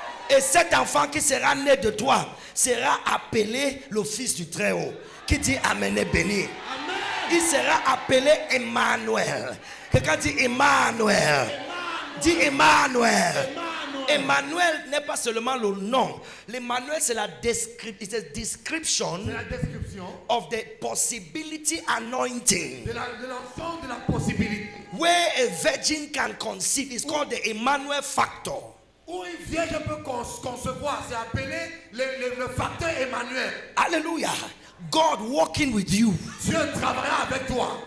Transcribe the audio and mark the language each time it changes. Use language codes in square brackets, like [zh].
[fr] Et cet enfant qui sera né de toi sera appelé le Fils du Très-Haut. Qui dit Amen et béni. Il sera appelé Emmanuel. Quelqu'un dit Emmanuel. Dis Emmanuel. Emmanuel n'est pas seulement le nom. L'Emmanuel, c'est la description c'est la description [en] of the possibility anointing. [fr] de l'ensemble de la possibilité. [en] Where a virgin can conceive. It's called the Emmanuel factor. [fr] Où une vierge peut concevoir, c'est appelé le facteur Emmanuel. [en] Hallelujah. God walking with you. [fr] Dieu travaillera avec toi.